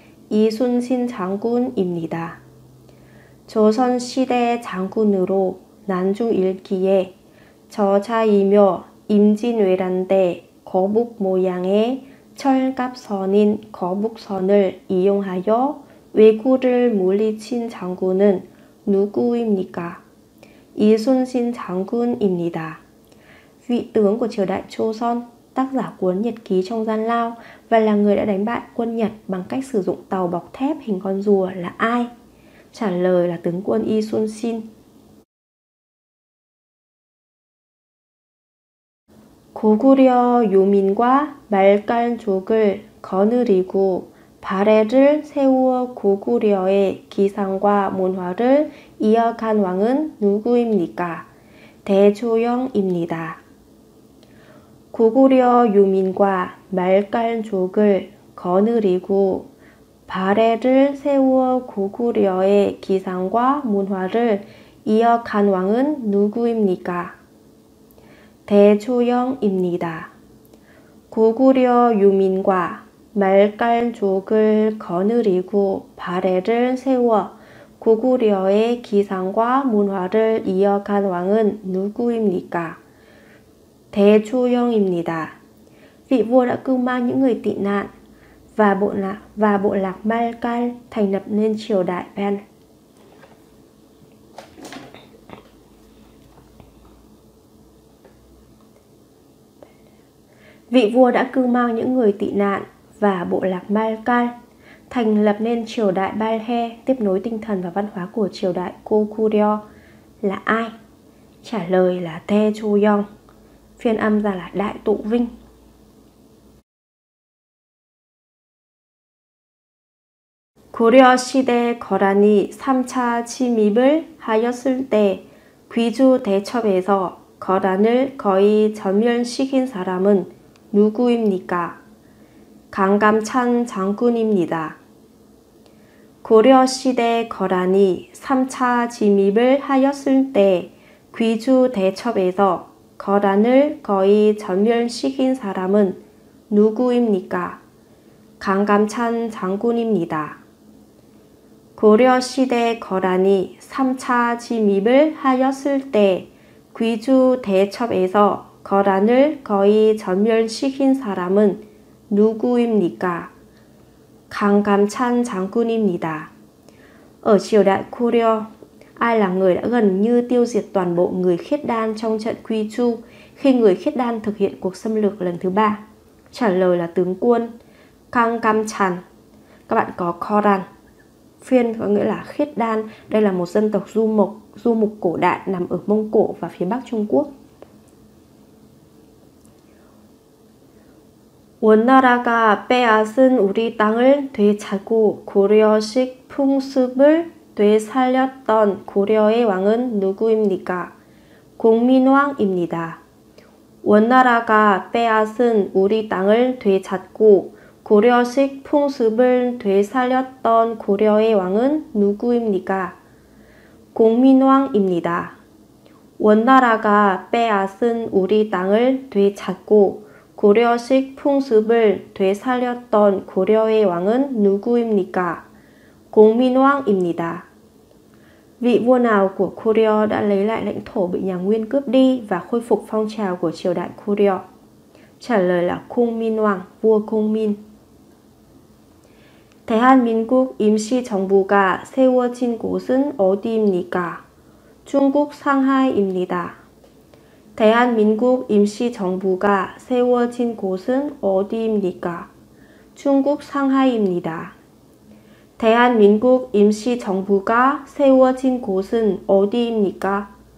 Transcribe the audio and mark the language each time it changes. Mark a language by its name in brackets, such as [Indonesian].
[Korean] 이순신 장군입니다. 조선시대 장군으로 난중 일기에 저자이며 임진왜란 때 거북 모양의 철갑선인 거북선을 이용하여 왜구를 물리친 장군은 누구입니까? 이순신 장군입니다. [Vietnamese] Vị tướng của triều đại Joseon, tác giả cuốn Nhật ký trong gian lao và là người đã đánh bại quân Nhật bằng cách sử dụng tàu bọc thép hình con rùa là ai? Trả lời là tướng quân Isunsin. [Korean] 고구려 요민과 말갈족을 거느리고 발해를 세우어 고구려의 기상과 문화를 이어간 왕은 누구입니까? 대조영입니다. 고구려 유민과 말갈족을 거느리고 발해를 세우어 고구려의 기상과 문화를 이어간 왕은 누구입니까? 대조영입니다. 고구려 유민과 말갈족을 거느리고 발해를 세워 고구려의 기상과 문화를 이어간 왕은 누구입니까? 대조영입니다. [Vietnamese] Vị vua đã cưu mang những người tị nạn và bộ lạc Malkal thành lập nên triều đại Ben. Vị vua đã cưu mang những người tị nạn và bộ lạc Malkal thành lập nên triều đại Balhae, tiếp nối tinh thần và văn hóa của triều đại Goguryeo là ai? Trả lời là Taejoyeon, phiên âm ra là Đại Tụ Vinh. [Korean] 고려 시대 거란이 3차 침입을 하였을 때 귀주 대첩에서 거란을 거의 전멸시킨 사람은 누구입니까? 강감찬 장군입니다. 고려 시대 거란이 3차 침입을 하였을 때 귀주 대첩에서 거란을 거의 전멸시킨 사람은 누구입니까? 강감찬 장군입니다. 고려 시대 거란이 3차 침입을 하였을 때 귀주 대첩에서 거란을 거의 전멸시킨 사람은 누구입니까? 강감찬 장군입니다. [Vietnamese] Ở triều đại Goryeo, ai là người đã gần như tiêu diệt toàn bộ người Khiết Đan trong trận Quy Chu khi người Khiết Đan thực hiện cuộc xâm lược lần thứ 3? Trả lời là tướng quân Kangamchan. Các bạn có Khoran. Phiên có nghĩa là Khiết Đan. Đây là một dân tộc du mục cổ đại nằm ở Mông Cổ và phía Bắc Trung Quốc. [Korean] 원나라가 빼앗은 우리 땅을 되찾고 고려식 풍습을 되살렸던 고려의 왕은 누구입니까? 공민왕입니다. 원나라가 빼앗은 우리 땅을 되찾고 고려식 풍습을 되살렸던 고려의 왕은 누구입니까? 공민왕입니다. 원나라가 빼앗은 우리 땅을 되찾고 고려식 풍습을 되살렸던 고려의 왕은 누구입니까? 공민왕입니다. [Vietnamese] Vị vua nào của Goryeo đã lấy lại lãnh thổ bị nhà Nguyên cướp đi và khôi phục phong trào của triều đại Goryeo? Trả lời là Kongminwang, vua Kongmin. [Korean] 대한민국 임시정부가 세워진 곳은 어디입니까? 중국 상하이입니다. 대한민국 임시정부가 세워진 곳은 어디입니까? 중국 상하이입니다. 대한민국 임시정부가 세워진 곳은 어디입니까?